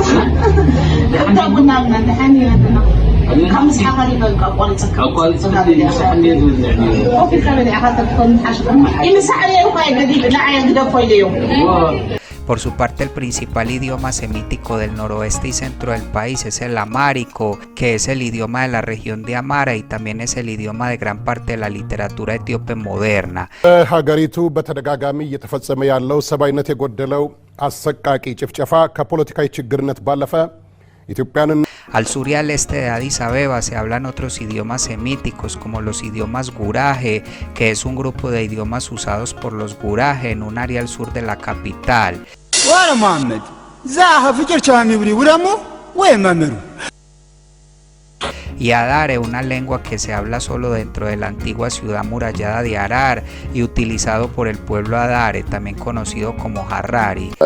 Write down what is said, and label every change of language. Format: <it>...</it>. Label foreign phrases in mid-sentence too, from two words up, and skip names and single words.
<es>Por su parte, el principal idioma semítico del noroeste y centro del país es el amárico, que es el idioma de la región de Amhara y también es el idioma de gran parte de la literatura etíope moderna.</es> <am>ሀገሪቱ በተደጋጋሚ እየተፈጸመ ያለው ሰብአዊነት የጎደለው አሰቃቂ ጭፍጨፋ ከፖለቲካዊ ችግርነት ባለፈ ኢትዮጵያንን</am> <es>Al sur y al este de Addis Abeba se hablan otros idiomas semíticos como los idiomas guraje, que es un grupo de idiomas usados por los guraje en un área al sur de la capital. Y Adare, una lengua que se habla solo dentro de la antigua ciudad amurallada de Harar y utilizado por el pueblo Adare, también conocido como Harari.</es>